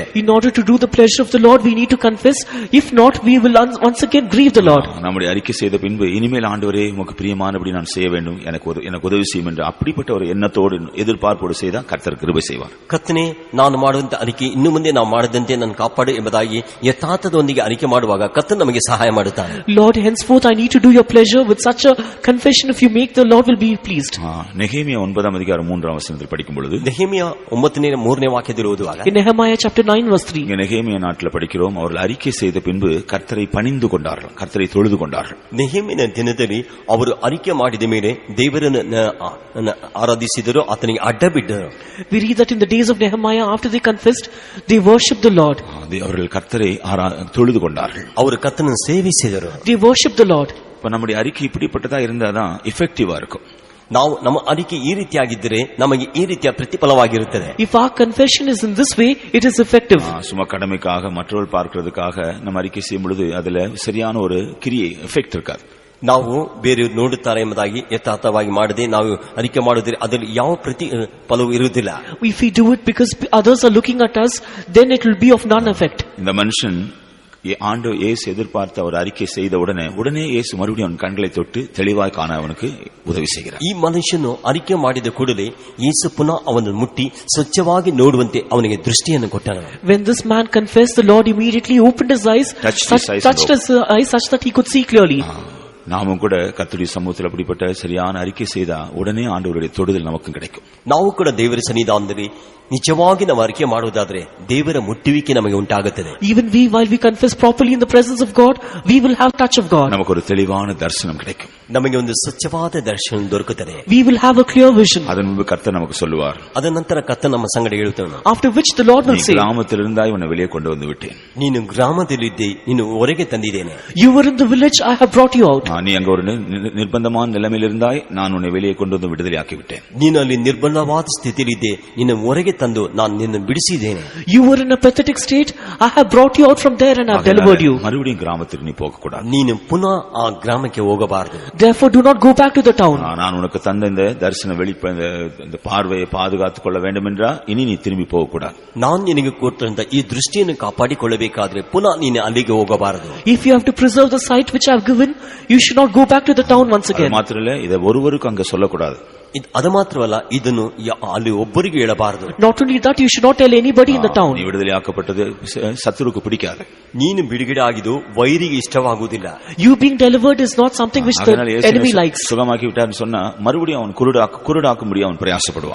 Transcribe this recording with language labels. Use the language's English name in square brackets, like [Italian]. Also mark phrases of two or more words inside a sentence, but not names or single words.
[English] In order to do the pleasure of the Lord, we need to confess. If not, we will once again grieve the Lord. [Tamil] நம்முடைய அறிக்கை செய்த பின்பு இனிமேல் ஆண்டவரே உமக்கு பிரியமானபடி நான் செய்ய வேண்டும், எனக்கு உதவி செய்யும் என்று அப்படிப்பட்ட ஒரு எண்ணத்தோடு எதிர்பார்ப்போடு செய்தால் கர்த்தர் கிருபை செய்வார். [Kannada] ಕರ್ತನೇ, ನಾನು ಮಾಡುವಂತ ಅರಿಕೆ ಇನ್ನು ಮುಂದೆ ನಾವು ಮಾಡದಂತೆ ನನ್ನ ಕಾಪಾಡು ಎಂಬುದಾಗಿ ಯಥಾರ್ಥದೊಂದಿಗೆ ಅರಿಕೆ ಮಾಡುವಾಗ ಕರ್ತನು ನಮಗೆ ಸಹಾಯ ಮಾಡುತ್ತಾನೆ. [English] Lord, henceforth I need to do your pleasure. With such a confession if you make, the Lord will be pleased. [Tamil] நெகேமியா 9ஆம் அதிகாரம் 3ஆம் வசனத்தில் படிக்கும் பொழுது, [Kannada] நெகேமியா 9ನೇ ವಾಕ್ಯದಲ್ಲಿ ಓದುವಾಗ, [English] in Nehemiah chapter 9 verse 3, [Tamil] நெகேமியா நாட்டில் படிக்கிறோம், அவர்கள் அறிக்கை செய்த பின்பு கர்த்தரை பணிந்து கொண்டார்கள், கர்த்தரை தொழுது கொண்டார்கள். [Kannada] ನೆಹೆಮಿಯನ ದಿನದಲ್ಲಿ ಅವರು ಅರಿಕೆ ಮಾಡಿದ ಮೇಲೆ ದೇವರನ್ನು ಆರಾಧಿಸಿದರು, ಆತನಿಗೆ ಅಡ್ಡ ಬಿದ್ದರು. [English] We read that in the days of Nehemiah, after they confessed, they worshipped the Lord. [Tamil] அவர்கள் கர்த்தரை தொழுது கொண்டார்கள், [Kannada] ಅವರು ಕರ್ತನನ್ನು ಸೇವಿಸಿದರು. [English] They worshipped the Lord. [Tamil] இப்ப நம்முடைய அறிக்கை இப்படிப்பட்டதா இருந்தாதான் எஃபெக்டிவா இருக்கும். [Kannada] ನಾವು ನಮ್ಮ ಅರಿಕೆ ಈ ರೀತಿಯಾಗಿದ್ದರೆ ನಮಗೆ ಈ ರೀತಿಯ ಪ್ರತಿಫಲವಾಗಿರುತ್ತದೆ. [English] If our confession is in this way, it is effective. [Tamil] சும்மா கடமைக்காக மற்றவர்கள் பார்க்கிறதுக்காக நம்ம அறிக்கை செய்யும் பொழுது அதுல சரியான ஒரு கிரியை எஃபெக்ட் இருக்காது. [Kannada] ನಾವು ಬೇರೆಯವರು ನೋಡುತ್ತಾರೆ ಎಂಬುದಾಗಿ ಯಥಾರ್ಥವಾಗಿ ಮಾಡದೆ ನಾವು ಅರಿಕೆ ಮಾಡುವುದರೆ ಅದರಲ್ಲಿ ಯಾವ ಪ್ರತಿಫಲವೂ ಇರುವುದಿಲ್ಲ. [English] If we do it because others are looking at us, then it will be of none effect. [Tamil] இந்த மனுஷன் ஆண்டு இயேசு எதிர்பார்த்த ஒரு அறிக்கை செய்த உடனே இயேசு மறுபடியும் அவன் கண்களை தொட்டு தெளிவாய் காண அவனுக்கு உதவி செய்கிறார். [Kannada] ಈ ಮನುಷ್ಯನು ಅರಿಕೆ ಮಾಡಿದ ಕೂಡಲೇ ಯೇಸು ಪುನಃ ಅವನನ್ನು ಮುಟ್ಟಿ ಸ್ವಚ್ಛವಾಗಿ ನೋಡುವಂತೆ ಅವನಿಗೆ ದೃಷ್ಟಿಯನ್ನು ಕೊಟ್ಟನು. [English] When this man confessed, the Lord immediately opened his eyes, touched his eyes such that he could see clearly. [Tamil] நாமும் கூட கர்த்தருடைய சமூகத்தில் அப்படிப்பட்ட சரியான அறிக்கை செய்தா உடனே ஆண்டவருடைய தொடுதல் நமக்கு கிடைக்கும். [Kannada] ನಾವು ಕೂಡ ದೇವರ ಸನ್ನಿಧಾನದಲ್ಲಿ ನಿಜವಾಗಿ ನಾವು ಅರಿಕೆ ಮಾಡುವುದಾದರೆ ದೇವರ ಮುಟ್ಟುವಿಕೆ ನಮಗೆ ಉಂಟಾಗುತ್ತದೆ. [English] Even we, while we confess properly in the presence of God, we will have touch of God. [Tamil] நமக்கு ஒரு தெளிவான தரிசனம் கிடைக்கும். [Kannada] ನಮಗೆ ಒಂದು ಸ್ವಚ್ಛವಾದ ದರ್ಶನ ದೊರಕುತ್ತದೆ. [English] We will have a clear vision. [Tamil] அதன் முன்பு கர்த்தர் நமக்கு சொல்லுவார், [Kannada] ಅದರ ನಂತರ ಕರ್ತನು ನಮ್ಮ ಸಂಗಡ ಹೇಳುತ್ತಾನೆ, [English] after which the Lord will say, [Tamil] கிராமத்தில் இருந்தாய் உன்னை வெளியே கொண்டு வந்து விட்டேன், [Kannada] ನೀನು ಗ್ರಾಮದಲ್ಲಿದ್ದೆ, ನೀನು ಹೊರಗೆ ತಂದಿದ್ದೇನೆ. [English] You were in the village, I have brought you out. [Tamil] நீ அங்க ஒரு நிர்பந்தமான நிலைமையில் இருந்தாய், நான் உன்னை வெளியே கொண்டு வந்து விடுதலையாக்கி விட்டேன். [Kannada] ನೀನು ಅಲ್ಲಿ ನಿರ್ಬಂಧವಾದ ಸ್ಥಿತಿಯಲ್ಲಿದ್ದೆ, ನಿನ್ನ ಹೊರಗೆ ತಂದು ನಾನು ನಿನ್ನ ಬಿಡಿಸಿದ್ದೇನೆ. [English] You were in a pathetic state, I have brought you out from there and I have delivered you. [Tamil] மறுபடியும் கிராமத்துக்கு நீ போக கூடாது, [Kannada] ನೀನು ಪುನಃ ಆ ಗ್ರಾಮಕ್ಕೆ ಹೋಗಬಾರದು. [English] Therefore do not go back to the town. [Tamil] நான் உனக்கு தந்த இந்த தரிசன இந்த பார்வையை பாதுகாத்துக் கொள்ள வேண்டும் என்றா இனி நீ திரும்பி போக கூடாது. [Kannada] ನಾನು ನಿನಗೆ ಕೊಟ್ಟಂತ ಈ ದೃಷ್ಟಿಯನ್ನು ಕಾಪಾಡಿಕೊಳ್ಳಬೇಕಾದ್ರೆ ಪುನಃ ನೀನು ಅಲ್ಲಿಗೆ ಹೋಗಬಾರದು. [English] If you have to preserve the sight which I have given, you should not go back to the town once again. [Tamil] மாத்திரல்ல இதை ஒருவருக்கு அங்க சொல்லக்கூடாது. [Kannada] ಅದು ಮಾತ್ರವಲ್ಲ, ಇದನ್ನು ಅಲ್ಲಿ ಒಬ್ಬರಿಗೆ ಹೇಳಬಾರದು. [English] Not only that, you should not tell anybody in the town. [Tamil] நீ விடுதலையாக்கப்பட்டது சத்துருக்கு பிடிக்காது. [Kannada] ನೀನು ಬಿಡುಗಡೆ ಆಗಿದ್ದು ವೈರಿಗೆ ಇಷ್ಟವಾಗುವುದಿಲ್ಲ. [English] You being delivered is not something which the enemy likes. [Tamil] சுகமாக்கி விட்டார்னு சொன்னா மறுபடியும் அவன் குருடாக்கும்படி அவன் பிரயாசப்படுவான்.